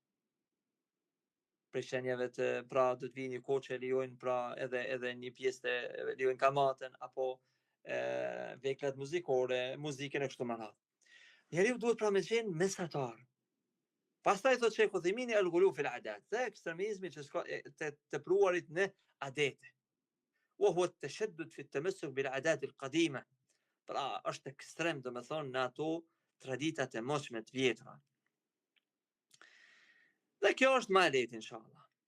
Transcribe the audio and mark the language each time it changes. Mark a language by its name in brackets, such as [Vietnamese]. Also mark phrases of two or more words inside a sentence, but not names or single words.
[Albanian] Prej shenjave të, pra do të vijë një kohë që lejojnë, pra edhe një pjesë të lejojnë kamatën, apo veklat muzikore, muzikën e kështu me radhë. Njeriu duhet pra me qenë mesatar. Pastaj thotë Sheikh Uthaymini [Arabic] الغلو في العادات, [Albanian] dhe ekstremizmi që të tepruarit në adete. [Arabic] وهو التشدد في التمسك بالعادات القديمة. [Albanian] Pra është ekstrem, do me thonë, në ato traditat e mosme të vjetra. Dhe kjo është ma e lehtë inshallah.